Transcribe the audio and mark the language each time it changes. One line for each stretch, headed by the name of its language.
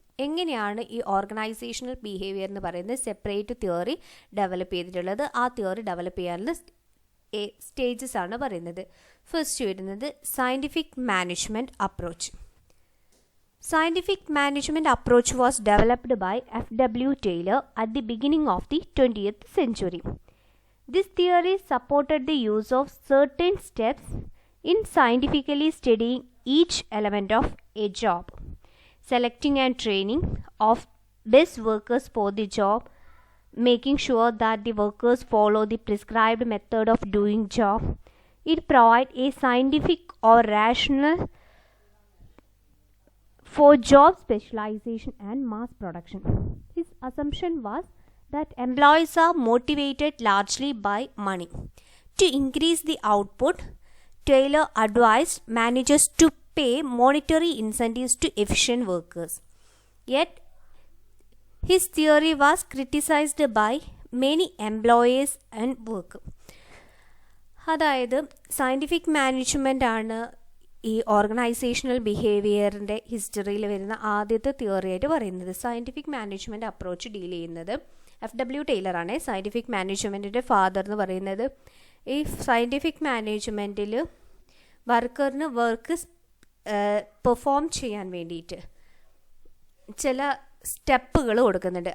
Malayalam: എങ്ങനെയാണ് ഈ organisational behaviour എന്ന് പറയുന്നത് സെപ്പറേറ്റ് തിയറി ഡെവലപ്പ് ചെയ്തിട്ടുള്ളത്. ആ തിയറി ഡെവലപ്പ് ചെയ്യാനുള്ള സ്റ്റേജസ് ആണ് പറയുന്നത്. ഫസ്റ്റ് വരുന്നത് scientific management approach.
English: Scientific management approach was developed by F.W. Taylor at the beginning of the 20th century. This theory supported the use of certain steps in scientifically studying each element of a job, selecting and training of best workers for the job, making sure that the workers follow the prescribed method of doing job. It provides a scientific or rational for job specialization and mass production. His assumption was that employees are motivated largely by money. To increase the output, Taylor advised managers to pay monetary incentives to efficient workers. Yet, his theory was criticized by many employers and workers.
Malayalam: അതായത് scientific management ആണ് ഈ organisational ബിഹേവിയറിൻ്റെ ഹിസ്റ്ററിയിൽ വരുന്ന ആദ്യത്തെ തിയറിയായിട്ട് പറയുന്നത്. Scientific management approach deal ചെയ്യുന്നത് FW ടൈലറാണ്. Scientific മാനേജ്മെൻറ്റിൻ്റെ father എന്ന് പറയുന്നത്. ഈ സയൻറ്റിഫിക് മാനേജ്മെൻറ്റിൽ വർക്കറിന് വർക്ക് പെർഫോം ചെയ്യാൻ വേണ്ടിയിട്ട് ചില സ്റ്റെപ്പുകൾ കൊടുക്കുന്നുണ്ട്.